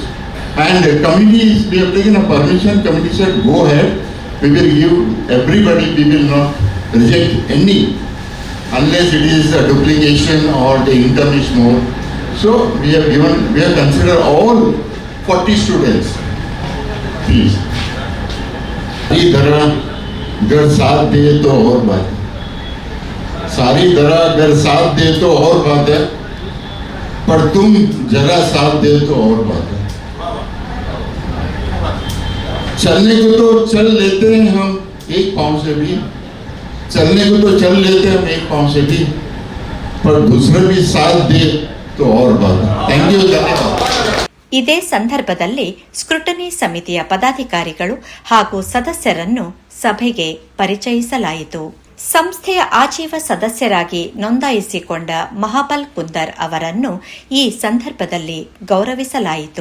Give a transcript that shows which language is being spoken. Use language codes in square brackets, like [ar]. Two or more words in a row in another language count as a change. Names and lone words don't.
[en] And committee, we have taken a permission, committee said go ahead, we will give everybody, we will not reject any, unless it is a duplication or the income is more. So we have given, we have considered all 40 students. Please. [hi] सारी धरा अगर साथ दे तो और बात है. सारी धरा अगर साथ दे तो और बात है, पर तुम जरा साथ दे तो और बात है. चलने को तो चल लेते हैं हम एक पांव से भी, चलने को तो चल लेते हैं हम एक पांव से भी, पर दूसरा भी साथ दे तो और बात है. [en] thank you. [kn] ಇದೇ ಸಂದರ್ಭದಲ್ಲಿ ಸ್ಕ್ರೂಟನಿ ಸಮಿತಿಯ ಪದಾಧಿಕಾರಿಗಳು ಹಾಗೂ ಸದಸ್ಯರನ್ನು ಸಭೆಗೆ ಪರಿಚಯಿಸಲಾಯಿತು. ಸಂಸ್ಥೆಯ ಆಜೀವ ಸದಸ್ಯರಾಗಿ ನೋಂದಾಯಿಸಿಕೊಂಡ ಮಹಾಬಲ್ ಕುಂದರ್ ಅವರನ್ನು ಈ ಸಂದರ್ಭದಲ್ಲಿ ಗೌರವಿಸಲಾಯಿತು.